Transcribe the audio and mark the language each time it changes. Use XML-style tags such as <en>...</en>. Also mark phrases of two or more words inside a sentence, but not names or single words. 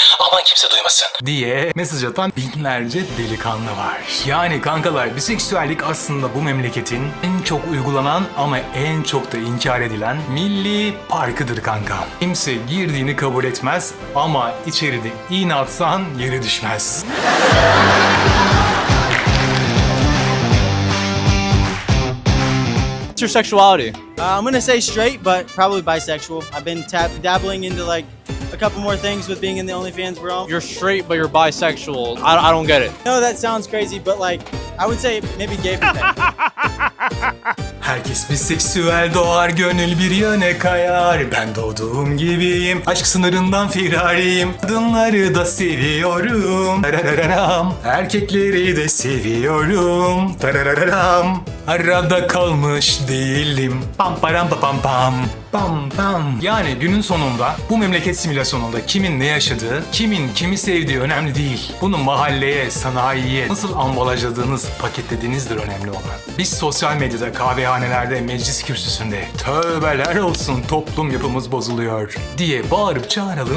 <tr>Aman kimse duymasın diye mesaj atan binlerce delikanlı var. Yani kankalar, biseksüellik aslında bu memleketin en çok uygulanan ama en çok da inkar edilen milli parkıdır kanka. Kimse girdiğini kabul etmez ama içeride iğne atsan yere düşmez.</tr> <en>What's your sexuality? I'm gonna say straight, but probably bisexual. I've been dabbling into like a couple more things with being in the OnlyFans realm. You're straight, but you're bisexual. I don't get it. No, that sounds crazy, but like I would say maybe gay for pay.</en> <tr>Herkes biseksüel doğar, gönül bir yöne kayar. Ben doğduğum gibiyim, aşk sınırından firariyim. Kadınları da seviyorum, tarararam. Erkekleri de seviyorum, tarararam. Arada kalmış değilim, pam param pam pam. Pam pam. Yani günün sonunda bu memleket simülasyonunda kimin ne yaşadığı, kimin kimi sevdiği önemli değil. Bunu mahalleye, sanayiye nasıl ambalajladığınız, paketlediğinizdir önemli olan. Biz sosyal medyada, kahvehanelerde, meclis kürsüsünde tövbeler olsun toplum yapımız bozuluyor diye bağırıp çağıralım.</tr>